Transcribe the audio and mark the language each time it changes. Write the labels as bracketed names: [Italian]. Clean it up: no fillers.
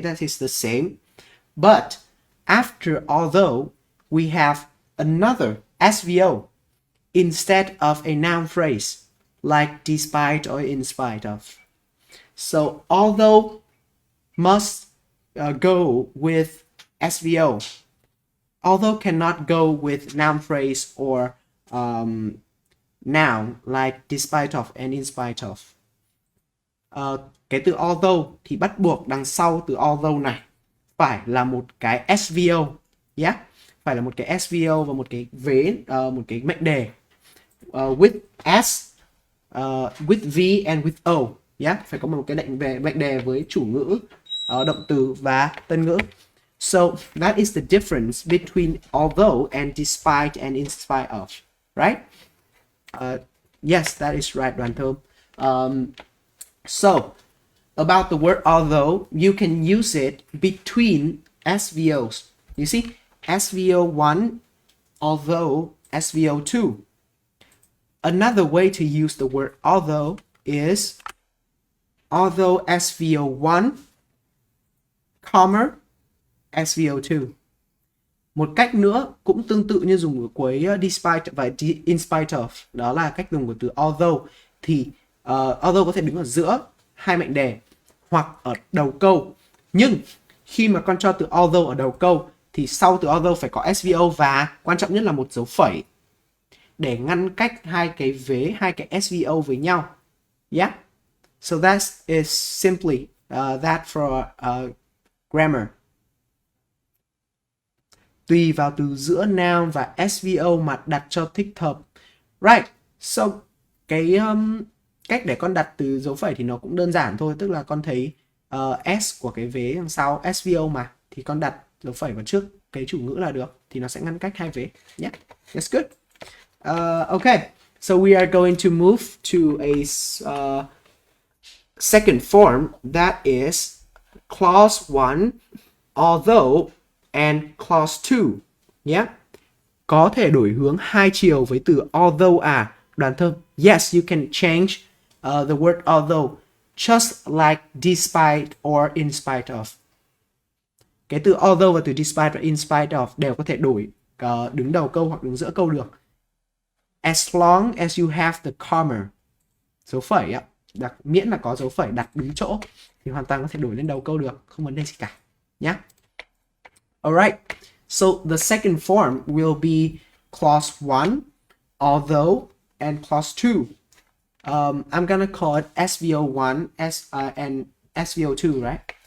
[English] That is the same. But after although, we have another SVO instead of a noun phrase like despite or in spite of. So although must go with SVO. Although cannot go with noun phrase or noun like despite of and in spite of. [Vietnamese] Cái từ although thì bắt buộc đằng sau từ although này phải là một cái SVO. Yeah? Phải là một cái SVO và một cái vế, một cái mệnh đề [English] with S, with V and with O. [Vietnamese] Yeah? Phải có một cái mệnh đề với chủ ngữ, động từ và tân ngữ. [English] So that is the difference between although and despite and in spite of. Right? Yes, that is right, Đoàn Thơm. So, about the word although, you can use it between SVOs. You see, SVO1, although SVO2. Another way to use the word although is although SVO1, comma, SVO2. [Vietnamese] Một cách nữa cũng tương tự như dùng ở cuối despite và in spite of, đó là cách dùng của từ although. Thì although có thể đứng ở giữa hai mệnh đề hoặc ở đầu câu. Nhưng khi mà con cho từ although ở đầu câu thì sau từ although phải có SVO và quan trọng nhất là một dấu phẩy để ngăn cách hai cái vế, hai cái SVO với nhau. [English] Yeah. So that is simply that for grammar. [Vietnamese] Tùy vào từ giữa noun và SVO mà đặt cho thích hợp. Right. So cái cách để con đặt từ dấu phẩy thì nó cũng đơn giản thôi, tức là con thấy S của cái vế đằng sau SVO mà thì con đặt dấu phẩy vào trước cái chủ ngữ là được, thì nó sẽ ngăn cách hai vế. [English] Yeah. That's good. Okay. So we are going to move to a second form, that is clause 1, although and clause 2. Yeah. [Vietnamese] Có thể đổi hướng hai chiều với từ although à. Đoàn thơm. [English] Yes, you can change the word although just like despite or in spite of. [Vietnamese] Cái từ although và từ despite và in spite of đều có thể đổi đứng đầu câu hoặc đứng giữa câu được. [English] As long as you have the comma, [Vietnamese] dấu phẩy á, miễn là có dấu phẩy đặt đúng chỗ thì hoàn toàn có thể đổi lên đầu câu được, không vấn đề gì cả nhé. [English] Alright, so the second form will be clause 1, although, and clause 2. I'm gonna call it SVO1 and SVO2, right?